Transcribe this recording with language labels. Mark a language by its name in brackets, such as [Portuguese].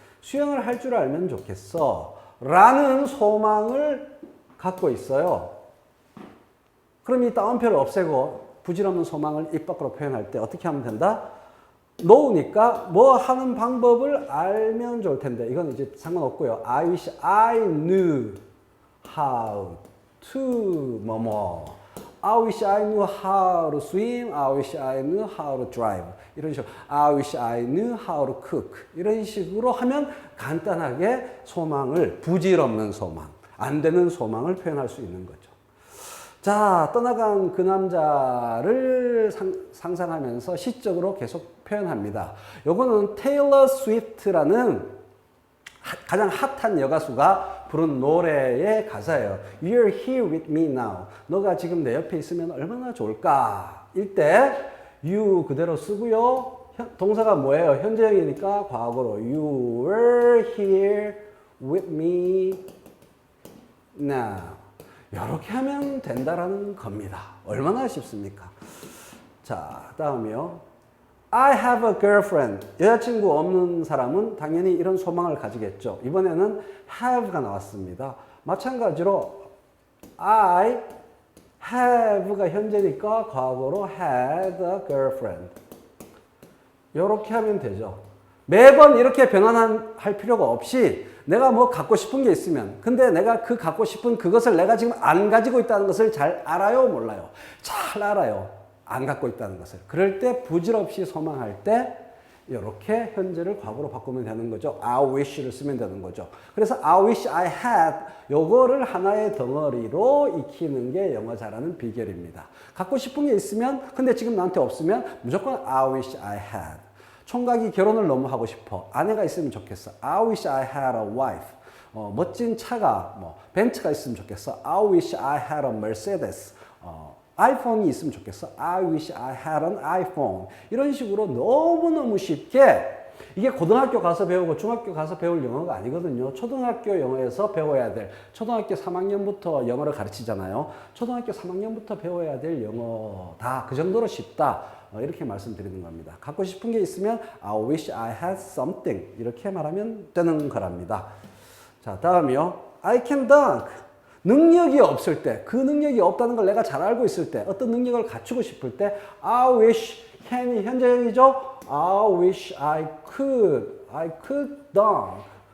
[Korean] 수영을 할 줄 알면 좋겠어. 라는 소망을 갖고 있어요. 그럼 이 따옴표를 없애고 부질없는 소망을 입 밖으로 표현할 때 어떻게 하면 된다? know니까 뭐 하는 방법을 알면 좋을 텐데 이건 이제 상관없고요. [English] I wish I knew how to [Korean] 뭐뭐. [English] I wish I knew how to swim. I wish I knew how to drive. [Korean] 이런 식으로 [English] I wish I knew how to cook. [Korean] 이런 식으로 하면 간단하게 소망을, 부질없는 소망, 안 되는 소망을 표현할 수 있는 거죠. 자, 떠나간 그 남자를 상상하면서 시적으로 계속 표현합니다. 요거는 테일러 스위프트라는 가장 핫한 여가수가 부른 노래의 가사예요. [English] You're here with me now. [Korean] 너가 지금 내 옆에 있으면 얼마나 좋을까? 일때 you 그대로 쓰고요. 동사가 뭐예요? 현재형이니까 과거로 [English] You were here with me now. [Korean] 이렇게 하면 된다라는 겁니다. 얼마나 쉽습니까? 자, 다음이요. [English] I have a girlfriend. [Korean] 여자친구 없는 사람은 당연히 이런 소망을 가지겠죠. 이번에는 have가 나왔습니다. 마찬가지로 [English] I have가 [Korean] 현재니까 과거로 [English] had a girlfriend. [Korean] 이렇게 하면 되죠. 매번 이렇게 변환할 필요가 없이 내가 뭐 갖고 싶은 게 있으면 근데 내가 그 갖고 싶은 그것을 내가 지금 안 가지고 있다는 것을 잘 알아요? 몰라요? 잘 알아요. 안 갖고 있다는 것을. 그럴 때 부질없이 소망할 때 이렇게 현재를 과거로 바꾸면 되는 거죠. I wish를 쓰면 되는 거죠. 그래서 [English] I wish I had [Korean] 요거를 하나의 덩어리로 익히는 게 영어 잘하는 비결입니다. 갖고 싶은 게 있으면 근데 지금 나한테 없으면 무조건 [English] I wish I had. [Korean] 총각이 결혼을 너무 하고 싶어. 아내가 있으면 좋겠어. [English] I wish I had a wife. [Korean] 멋진 차가 벤츠가 있으면 좋겠어. [English] I wish I had a Mercedes. [Korean] 아이폰이 있으면 좋겠어. [English] I wish I had an iPhone. [Korean] 이런 식으로 너무너무 쉽게 이게 고등학교 가서 배우고 중학교 가서 배울 영어가 아니거든요. 초등학교 영어에서 배워야 될, 초등학교 3학년부터 영어를 가르치잖아요. 초등학교 3학년부터 배워야 될 영어다. 그 정도로 쉽다. 이렇게 말씀드리는 겁니다. 갖고 싶은 게 있으면 [English] I wish I had something. [Korean] 이렇게 말하면 되는 거랍니다. 자, 다음이요. [English] I can dunk. [Korean] 능력이 없을 때, 그 능력이 없다는 걸 내가 잘 알고 있을 때, 어떤 능력을 갖추고 싶을 때 I wish can이 현재형이죠. [English] I wish I could dunk.